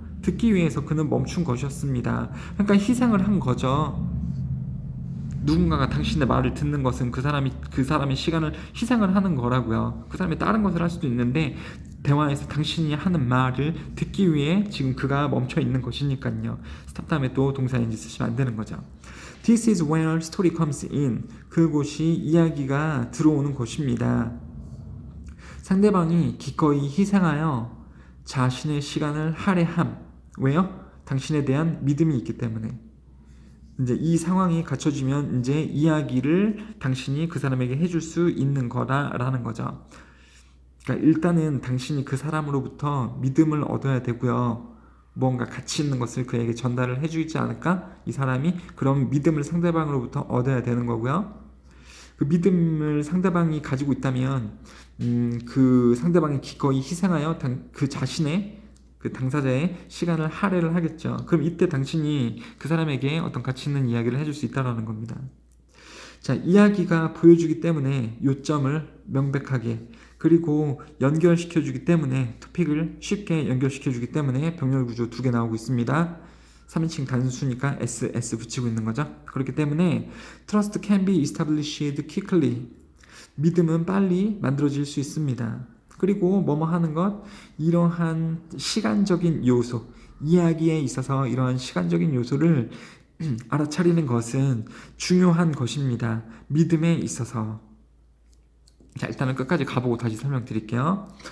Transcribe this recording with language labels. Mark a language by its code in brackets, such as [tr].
[ko] 듣기 위해서 그는 멈춘 것이었습니다. 그러니까 희생을 한 거죠. 누군가가 당신의 말을 듣는 것은 그 사람의 시간을 희생을 하는 거라고요. 그 사람이 다른 것을 할 수도 있는데 대화에서 당신이 하는 말을 듣기 위해 지금 그가 멈춰 있는 것이니까요. 스탑 다음에 또 동사 ing 쓰시면 안 되는 거죠. [en] This is where story comes in. [ko] 그곳이 이야기가 들어오는 곳입니다. 상대방이 기꺼이 희생하여 자신의 시간을 할애함. 왜요? 당신에 대한 믿음이 있기 때문에. 이제 이 상황이 갖춰지면 이제 이야기를 당신이 그 사람에게 해줄 수 있는 거라는 거죠. 그러니까 일단은 당신이 그 사람으로부터 믿음을 얻어야 되고요. 뭔가 가치 있는 것을 그에게 전달을 해주지 않을까? 이 사람이 그럼 믿음을 상대방으로부터 얻어야 되는 거고요. 그 믿음을 상대방이 가지고 있다면 그 상대방이 기꺼이 희생하여 그 자신의 그 당사자의 시간을 할애를 하겠죠. 그럼 이때 당신이 그 사람에게 어떤 가치 있는 이야기를 해줄 수 있다는 겁니다. 자, 이야기가 보여주기 때문에 요점을 명백하게 그리고 연결시켜주기 때문에 토픽을 쉽게 연결시켜주기 때문에 병렬 구조 2개 나오고 있습니다. 3인칭 단수니까 S 붙이고 있는 거죠. 그렇기 때문에 [en] Trust can be established quickly. [ko] 믿음은 빨리 만들어질 수 있습니다. 그리고 뭐뭐 하는 것, 이러한 시간적인 요소, 이야기에 있어서 이러한 시간적인 요소를 알아차리는 것은 중요한 것입니다. 믿음에 있어서. 자, 일단은 끝까지 가보고 다시 설명드릴게요.